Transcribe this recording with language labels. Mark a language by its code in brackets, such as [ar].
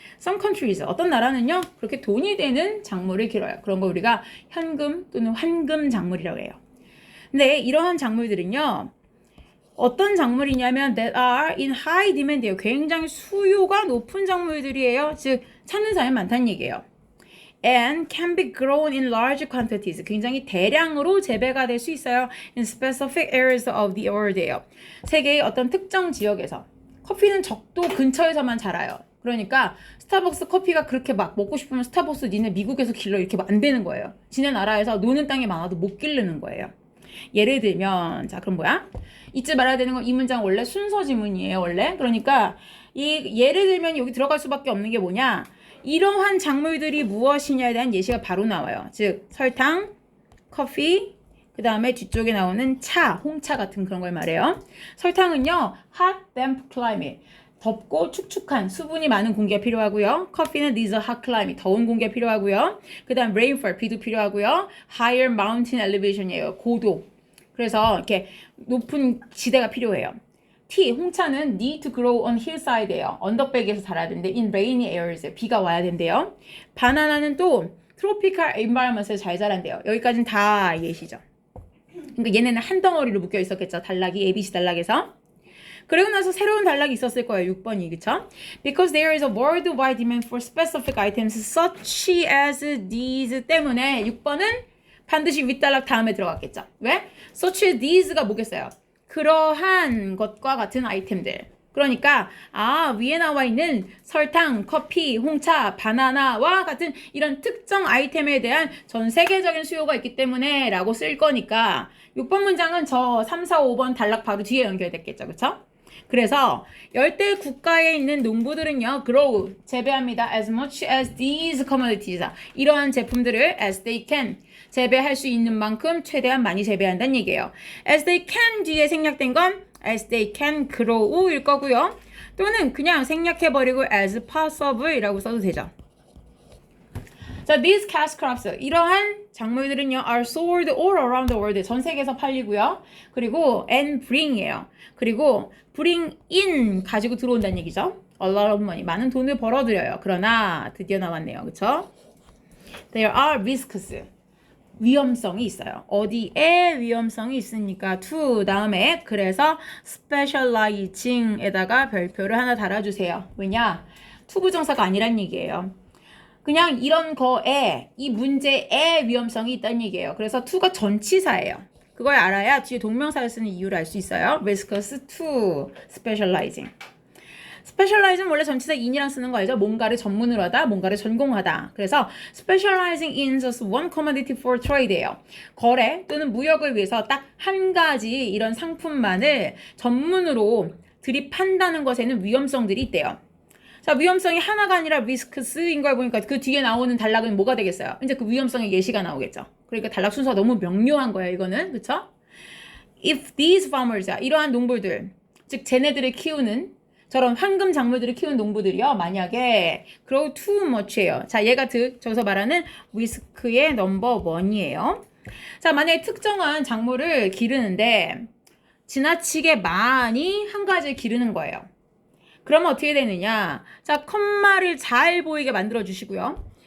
[en] Some countries, [ko] 어떤 나라는요 그렇게 돈이 되는 작물을 길어요. 그런 거 우리가 현금 또는 환금 작물이라고 해요. 근데 이러한 작물들은요 어떤 작물이냐면 [en] that are in high demand [ko] 예요. 굉장히 수요가 높은 작물들이에요. 즉 찾는 사람이 많다는 얘기예요. [en] And can be grown in large quantities. [ko] 굉장히 대량으로 재배가 될 수 있어요. [en] In specific areas of the world예요. [ko] 세계의 어떤 특정 지역에서. 커피는 적도 근처에서만 자라요. 그러니까 스타벅스 커피가 그렇게 막 먹고 싶으면 스타벅스 니네 미국에서 길러 이렇게 안 되는 거예요. 지네 나라에서 노는 땅이 많아도 못 기르는 거예요. 예를 들면 자 그럼 뭐야? 잊지 말아야 되는 건 이 문장 원래 순서 지문이에요. 원래. 그러니까 이 예를 들면 여기 들어갈 수밖에 없는 게 뭐냐? 이러한 작물들이 무엇이냐에 대한 예시가 바로 나와요. 즉 설탕, 커피, 그 다음에 뒤쪽에 나오는 차, 홍차 같은 그런 걸 말해요. 설탕은요, [en] hot, damp climate. [ko] 덥고 축축한 수분이 많은 공기가 필요하고요. [en] 커피는 these are hot climate. [ko] 더운 공기가 필요하고요. 그 다음 rainfall, 비도 필요하고요. [en] higher mountain elevation이에요. [ko] 고도. 그래서 이렇게 높은 지대가 필요해요. 티, 홍차는 [en] need to grow on hillside예요. [ko] 언덕백에서 자라야 되는데 [en] in rainy areas, [ko] 비가 와야 된대요. 바나나는 또 [en] tropical environment [ko] 에서 잘 자란대요. 여기까지는 다 예시죠. 그러니까 얘네는 한 덩어리로 묶여 있었겠죠. 단락이 ABC 단락에서. 그리고 나서 새로운 단락이 있었을 거예요. 6번이 그쵸? [en] Because there is a worldwide demand for specific items such as these 때문에 6번은 반드시 윗단락 다음에 들어갔겠죠. [ko] 왜? [en] such as these [ko] 가 뭐겠어요? 그러한 것과 같은 아이템들. 그러니까 위에 나와 있는 설탕, 커피, 홍차, 바나나와 같은 이런 특정 아이템에 대한 전 세계적인 수요가 있기 때문에 라고 쓸 거니까 6번 문장은 저 3, 4, 5번 단락 바로 뒤에 연결됐겠죠. 그쵸? 그래서 열대 국가에 있는 농부들은요, grow, 재배합니다. [en] as much as these commodities. [ko] 이러한 제품들을 [en] as they can, [ko] 재배할 수 있는 만큼 최대한 많이 재배한다는 얘기예요. [en] as they can [ko] 뒤에 생략된 건 [en] as they can grow일 거고요. [ko] 또는 그냥 생략해버리고 [en] as possible [ko] 이라고 써도 되죠. [en] 자, these cash crops, [ko] 이러한 작물들은요, [en] are sold all around the world, [ko] 전 세계에서 팔리고요. 그리고 and bring이에요. 그리고 [en] bring in, [ko] 가지고 들어온다는 얘기죠. [en] a lot of money, [ko] 많은 돈을 벌어들여요. 그러나 드디어 나왔네요. 그쵸? [en] There are risks, [ko] 위험성이 있어요. 어디에 위험성이 있으니까 to 다음에 그래서 specializing에다가 별표를 하나 달아주세요. 왜냐? to 부정사가 아니란 얘기예요. 그냥 이런 거에 이 문제에 위험성이 있다는 얘기예요. 그래서 to가 전치사예요. 그걸 알아야 뒤에 동명사를 쓰는 이유를 알 수 있어요. [en] risks to specializing. [ko] specializing 원래 전치사 in이랑 쓰는 거 알죠? 뭔가를 전문으로 하다, 뭔가를 전공하다. [en] 그래서 specializing in just one commodity for trade예요. [ko] 거래 또는 무역을 위해서 딱 한 가지 이런 상품만을 전문으로 들이판다는 것에는 위험성들이 있대요. 자, 위험성이 하나가 아니라 리스크스인 걸 보니까 그 뒤에 나오는 단락은 뭐가 되겠어요? 이제 그 위험성의 예시가 나오겠죠. 그러니까 단락 순서가 너무 명료한 거예요, 이거는. 그쵸? [en] If these farmers, [ko] 이러한 농부들, 즉 쟤네들을 키우는 저런 황금 작물들을 키우는 농부들이요. 만약에 [en] grow too much예요. [ko] 자, 얘가 저기서 말하는 리스크의 넘버 1이에요. 자, 만약에 특정한 작물을 기르는데 지나치게 많이 한 가지를 기르는 거예요. 그러면 어떻게 되느냐? 자, 컴마를 잘 보이게 만들어 주시고요.